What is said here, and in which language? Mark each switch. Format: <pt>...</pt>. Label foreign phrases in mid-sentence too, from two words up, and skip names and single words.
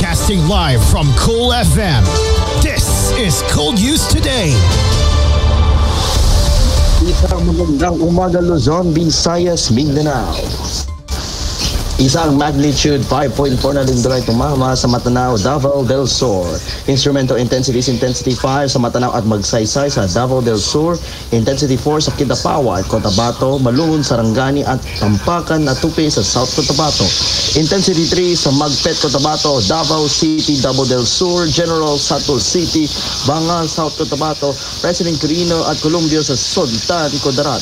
<en>Broadcasting live from Cool FM. This is Cool News Today.</en> <tl>Isang magandang umaga Luzon, Visayas, Mindanao. Isang magnitude 5.4 na lindolay tumama sa Matanao, Davao del Sur.</tl> <en>Instrumental intensity is intensity</en> <tl>5 sa Matanao at Magsaysay sa Davao del Sur. Intensity 4 sa Kidapawa at Cotabato, Malungon, Sarangani at Tampakan na Tupi sa South Cotabato. Intensity 3 sa Magpet, Cotabato, Davao City, Davao del Sur, General Santos City, Bangal, South Cotabato, President Quirino at Columbio sa Sultan, Kudarat.</tl>